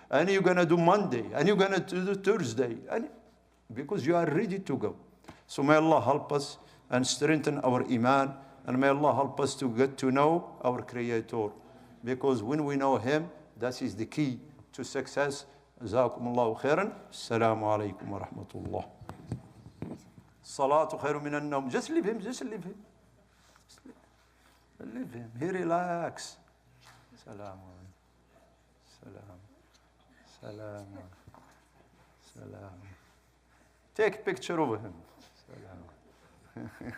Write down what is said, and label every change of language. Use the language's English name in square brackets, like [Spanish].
[English] And you're going to do Monday. And you're going to do Thursday. And because you are ready to go. So may Allah help us and strengthen our iman. And may Allah help us to get to know our Creator. Because when we know Him, that is the key to success. [Arabic] جزاكم الله خيرا. السلام عليكم ورحمة الله. الصلاة خير من النوم. [English] Just leave him, just leave him. Leave him. He relax. Salam. Salam. Salam. Salam. Take picture of him. Salam.